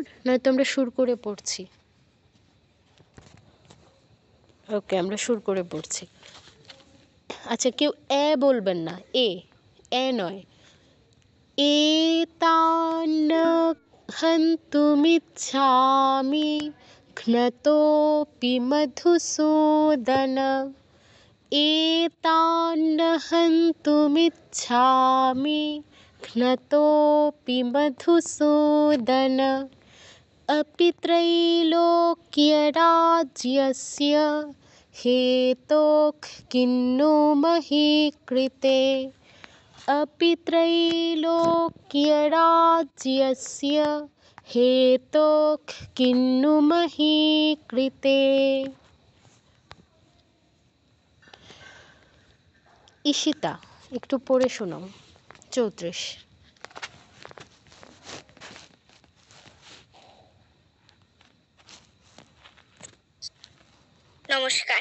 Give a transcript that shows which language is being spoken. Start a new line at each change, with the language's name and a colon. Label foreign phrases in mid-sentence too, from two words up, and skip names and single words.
Bangla: নয়তো আমরা সুর করে পড়ছি। ওকে, আমরা সুর করে পড়ছি। আচ্ছা, কেউ এ বলবেন না, এ নয়।
Sanskrit: এতান্ন হন্তুমিচ্ছামি ঘ্নতোপি মধুসূদন। एतान्न हन्तुमिच्छामि घ्नतोऽपि मधुसूदन। अपि त्रैलोक्यराज्यस्य हेतोः किन्नु मही कृते। अपि त्रैलोक्यराज्यस्य हेतोः किन्नु मही कृते।
Bangla: ঈশিতা, একটু পড়ে শোনাও 34। নমস্কার।